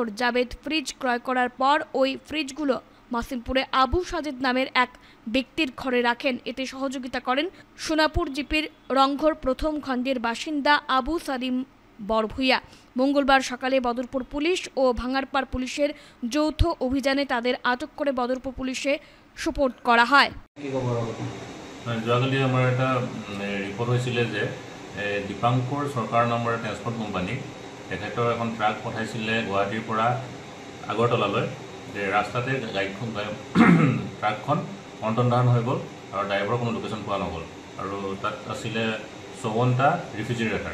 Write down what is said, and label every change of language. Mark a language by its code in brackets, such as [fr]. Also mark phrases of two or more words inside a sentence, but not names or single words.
[bn] জাবেদ ফ্রিজ ক্রয় করার পর ওই ফ্রিজগুলো মাসিমপুরে আবু সাজেদ নামের এক ব্যক্তির ঘরে রাখেন। এতে সহযোগিতা করেন সোনাপুর জিপির রংঘর প্রথম খণ্ডের বাসিন্দা আবু সালিম বরভুইয়া। মঙ্গলবার সকালে বদরপুর পুলিশ ও ভাঙারপাড় পুলিশের যৌথ অভিযানে তাদের আটক করে বদরপুর পুলিশে সোপর্দ করা হয়। [as] যোৱাকালি আমাৰ এটা ৰিপৰ্ট হৈছিলে যে দীপাংকৰ চৰকাৰ নামৰ ট্ৰেন্সপৰ্ট কোম্পানী তেখেতৰ এখন ট্ৰাক পঠাইছিলে গুৱাহাটীৰ পৰা আগৰতলালৈ। যে ৰাস্তাতে গাড়ীখন ট্ৰাকখন অন্তৰ্ধান হৈ গ'ল আৰু ড্ৰাইভাৰৰ কোনো লোকেশ্যন পোৱা নগ'ল আৰু তাত আছিলে 54টা ৰেফ্ৰিজাৰেটাৰ।